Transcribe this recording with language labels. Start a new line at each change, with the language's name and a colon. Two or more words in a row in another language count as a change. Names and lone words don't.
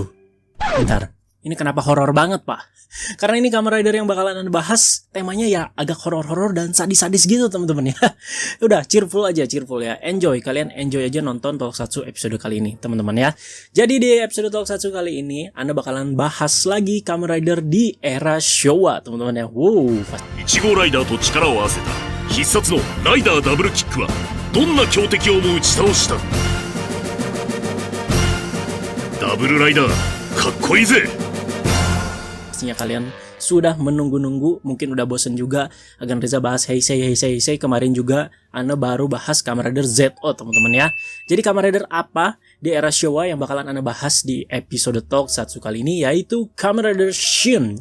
Indonesian: Bentar, ini kenapa horor banget pak? Karena ini Kamen Rider yang bakalan anda bahas. Temanya ya agak horor-horor dan sadis-sadis gitu teman-teman ya. Udah cheerful ya. Enjoy, kalian enjoy aja nonton Tokusatsu episode kali ini teman-teman ya. Jadi di episode Tokusatsu kali ini anda bakalan bahas lagi Kamen Rider di era Showa teman-teman ya. Wow.
Japanese: 1号ライダーと力を合わせた必殺のライダーダブルキックはどんな強敵をも打ち倒した。ダブルライダーかっこいいぜ。
Indonesian: Pastinya kalian sudah menunggu-nunggu, mungkin udah bosen juga Agan Reza bahas Heisei. Kemarin juga Anda baru bahas Kamen Rider ZO teman-teman ya. Jadi Kamen Rider apa di era Showa yang bakalan Anda bahas di episode Tokusatsu kali ini, yaitu Kamen Rider Shin.